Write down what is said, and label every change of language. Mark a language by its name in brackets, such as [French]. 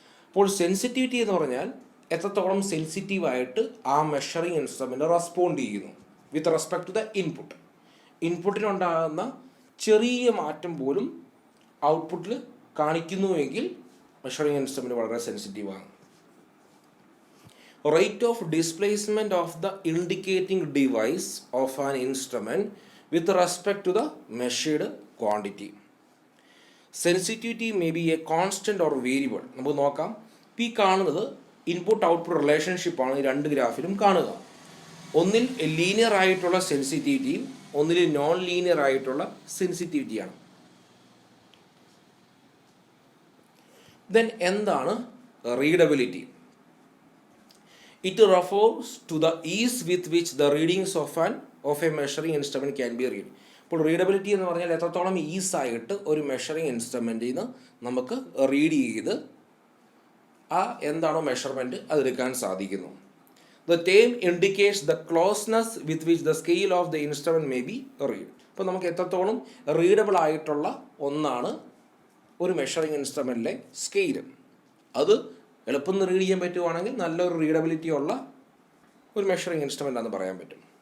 [Malayalam] അപ്പോൾ സെൻസിറ്റിവിറ്റി എന്ന് പറഞ്ഞാൽ എത്രത്തോളം സെൻസിറ്റീവായിട്ട് ആ മെഷറിംഗ് ഇൻസ്ട്രുമെൻ്റ് റെസ്പോണ്ട് ചെയ്യുന്നു [English] With respect to the input. [Malayalam] ഇൻപുട്ടിനുണ്ടാകുന്ന ചെറിയ മാറ്റം പോലും ഔട്ട്പുട്ടിൽ കാണിക്കുന്നുവെങ്കിൽ മെഷറിംഗ് ഇൻസ്ട്രുമെൻ്റ് വളരെ സെൻസിറ്റീവാണ്. [English] Rate of displacement of the indicating device of an instrument with respect to the measured quantity. Sensitivity may be a constant or variable. [Malayalam] നമുക്ക് നോക്കാം. ഈ കാണുന്നത് ഇൻപുട്ട് ഔട്ട്പുട്ട് റിലേഷൻഷിപ്പാണ് ഈ രണ്ട് ഗ്രാഫിലും കാണുക. ഒന്നിൽ ലീനിയർ ആയിട്ടുള്ള സെൻസിറ്റിവിറ്റിയും ഒന്നിൽ നോൺ ലീനിയർ ആയിട്ടുള്ള സെൻസിറ്റിവിറ്റിയാണ്. ദെൻ എന്താണ് readability? [English] It refers to the ease with which the readings of a measuring instrument can be read. [Malayalam] ഇപ്പോൾ റീഡബിലിറ്റി എന്ന് പറഞ്ഞാൽ എത്രത്തോളം ഈസായിട്ട് ഒരു മെഷറിംഗ് ഇൻസ്ട്രുമെൻറ്റിൽ നിന്ന് നമുക്ക് റീഡ് ചെയ്ത് ആ എന്താണോ മെഷർമെൻറ്റ് അതെടുക്കാൻ സാധിക്കുന്നു. [English] The term indicates the closeness with which the scale of the instrument may be read. [Malayalam] അപ്പോൾ നമുക്ക് എത്രത്തോളം റീഡബിൾ ആയിട്ടുള്ള ഒന്നാണ് ഒരു മെഷറിംഗ് ഇൻസ്ട്രുമെൻറ്റിലെ സ്കെയില്. അത് എളുപ്പം റീഡ് ചെയ്യാൻ പറ്റുവാണെങ്കിൽ നല്ലൊരു റീഡബിലിറ്റി ഉള്ള ഒരു മെഷറിംഗ് ഇൻസ്ട്രുമെൻ്റ് ആണെന്ന് പറയാൻ പറ്റും.